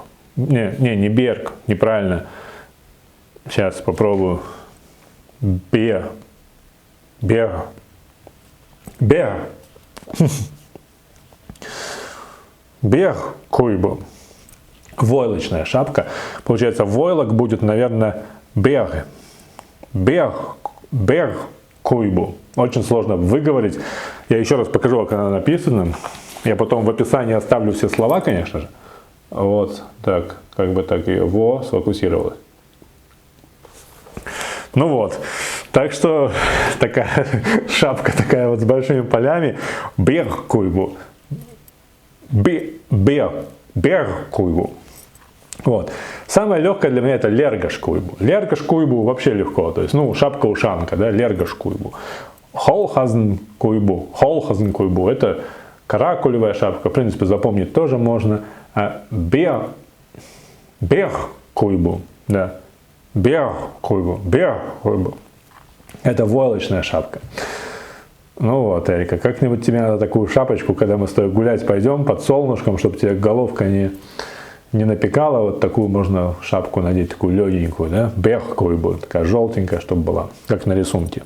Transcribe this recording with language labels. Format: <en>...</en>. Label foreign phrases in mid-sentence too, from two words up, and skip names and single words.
<ru>Не берг, неправильно. Сейчас попробую.</ru> <ce>Бер. Куйбу.</ce> <ru>Войлочная шапка. Получается, войлок будет, наверное, берг.</ru> <ce>Берг куйбу.</ce> <ru>Очень сложно выговорить. Я еще раз покажу, как она написана. Я потом в описании оставлю все слова, конечно же. Вот так, как бы так ее сфокусировалось. Ну вот, так что такая шапка такая вот с большими полями,</ru> <ce>берг-куйбу, берг-куйбу.</ce> <ru>Вот. Самое легкое для меня это</ru> <ce>лергаш-куйбу. Лергаш-куйбу</ce> <ru>вообще легко, то есть, ну, шапка-ушанка, да,</ru> <ce>лергаш-куйбу. Холхазен-куйбу, холхазен-куйбу,</ce> <ru>это каракулевая шапка, в принципе, запомнить тоже можно. А</ru> <ce>берг-куйбу,</ce> <ru>да.</ru> <ce>Берг-куйбу.</ce> <ru>Это войлочная шапка. Ну вот, Эрика, как-нибудь тебе надо такую шапочку, когда мы с тобой гулять пойдем под солнышком, чтобы тебе головка не напекала. Вот такую можно шапку надеть, такую легенькую, да?</ru> <ce>Берг-куйбу,</ce> <ru>такая желтенькая, чтобы была, как на рисунке.</ru>